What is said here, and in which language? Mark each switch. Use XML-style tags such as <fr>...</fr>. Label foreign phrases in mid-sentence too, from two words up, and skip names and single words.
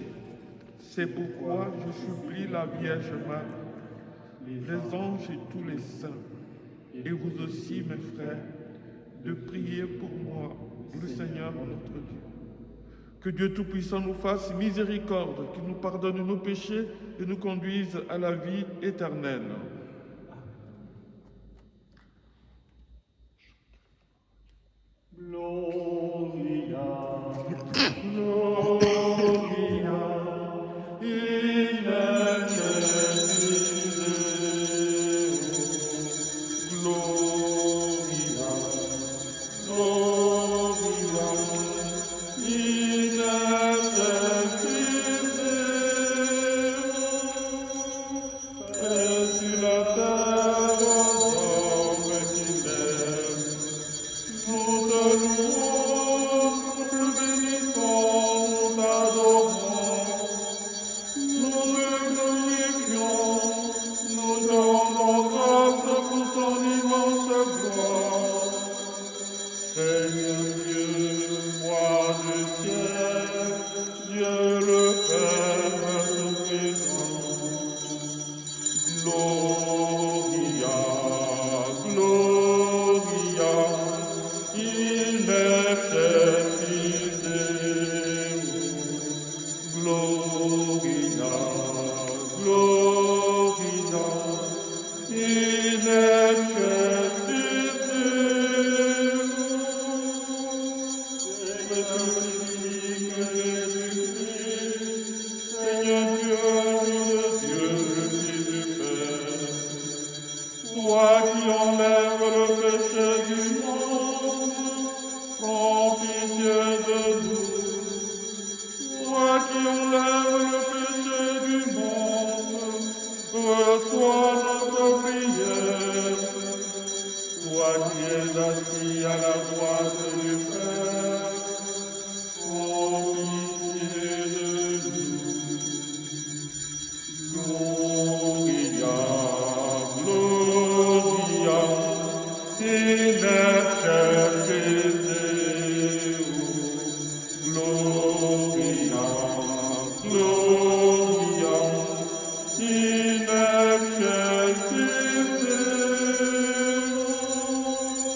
<fr>C'est pourquoi je supplie la Vierge Marie, les anges et tous les saints, et vous aussi, mes frères, de prier pour moi, le Seigneur notre Dieu. Que Dieu Tout-Puissant nous fasse miséricorde, qu'il nous pardonne nos péchés et nous conduise à la vie éternelle.</fr> <la>Gloria, Gloria, in excelsis Deo. Gloria, Gloria, in excelsis Deo.</la> <fr>Et sur la terre, l'homme qu'il aime. Nous te louons, nous te bénissons, nous t'adorons, nous te glorifions, nous rendons grâce pour ton immense gloire. Seigneur Dieu, roi du ciel, Dieu le Père Tout-Puissant,</fr> <la>Gloria, Gloria, in excelsis Deo. Gloria, Gloria, in excelsis Deo.</la> <fr>Seigneur Dieu, le Fils du Père, toi qui enlèves le péché du monde, prends pitié de nous. Toi qui enlèves le péché du monde, reçois notre prière. Toi qui es assis à la droite du Père, prends pitié de nous.</fr> <la>Gloria, Gloria, in excelsis Deo. Gloria, Gloria, in excelsis Deo.</la>